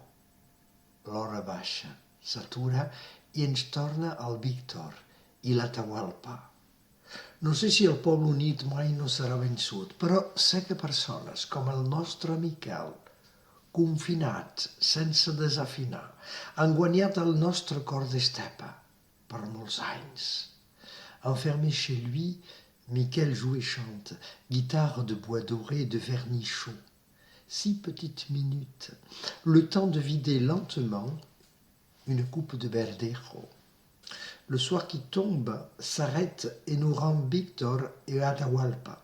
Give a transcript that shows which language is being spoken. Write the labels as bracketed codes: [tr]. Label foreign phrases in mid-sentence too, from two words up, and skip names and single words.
[ca] L'hora baixa, s'atura i ens torna al Víctor i l'Atahualpa. No sé si el poble unit mai no serà vençut, però sé que persones com el nostre Miquel, confinats sense desafinar, han guanyat el nostre cor d'estepa per molts anys. [fr] Enfermé chez lui, Miquel joue et chante, guitare de bois doré et de vernis chaud. 6 petites minutes, le temps de vider lentement une coupe de verdejo. Le soir qui tombe s'arrête et nous rend Victor et Atahualpa.